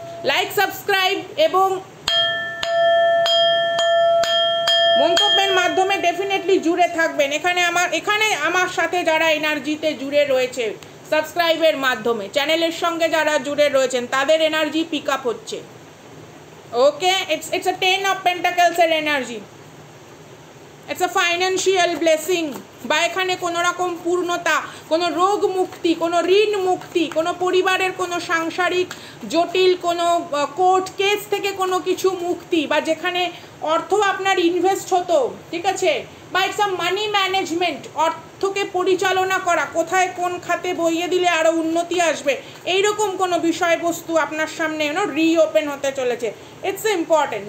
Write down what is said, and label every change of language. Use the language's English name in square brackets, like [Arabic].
[Bangla] Like, subscribe এবং মন্তব্যের মাধ্যমে ডেফিনেটলি জুড়ে থাকবেন। এখানে আমার সাথে যারা এনার্জিতে জুড়ে রয়েছে সাবস্ক্রাইবের মাধ্যমে, চ্যানেলের সঙ্গে যারা জুড়ে রয়েছেন তাদের এনার্জি পিক আপ হচ্ছে। [English] okay, it's a 10 of Pentacles [Bangla] এর energy, [English] it's a financial blessing। [Bangla] বা এখানে কোনো রকম পূর্ণতা, কোনো রোগ মুক্তি, কোনো ঋণ মুক্তি, কোনো পরিবারের কোনো সাংসারিক জটিল কোনো কোর্ট কেস থেকে কোনো কিছু মুক্তি, বা যেখানে অর্থ আপনার ইনভেস্ট হতো, ঠিক আছে, বা [English] it's a money management, [Bangla] অর্থকে পরিচালনা করা, কোথায় কোন খাতে বইয়ে দিলে আরও উন্নতি আসবে, এইরকম কোনো বিষয়বস্তু আপনার সামনে রিওপেন হতে চলেছে। [English] It's important.